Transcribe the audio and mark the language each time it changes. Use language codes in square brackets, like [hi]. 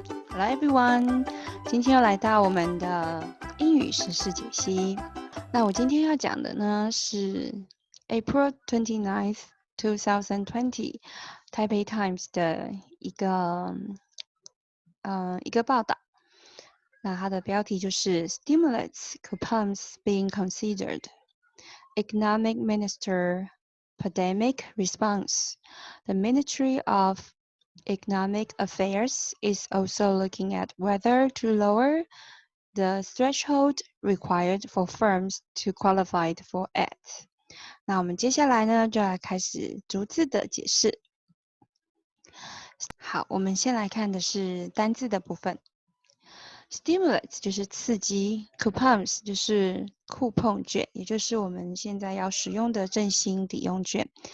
[en] Hello everyone， [zh] 今天又来到我们的英语时事解析。那我今天要讲的呢是 April 29th, 2020 Taipei Times 的一个报道。那它的标题就是 [en] Stimulus Coupons Being Considered, Economic Minister Pandemic Response. The Ministry of Economic Affairs is also looking at whether to lower the threshold required for firms to qualify for it. [zh] 那我们接下来呢，就来开始逐字的解释。好，我们先来看的是单字的部分。Stimulus 就是刺激 ，Coupons 就是酷碰券，也就是我们现在要使用的振兴抵用券。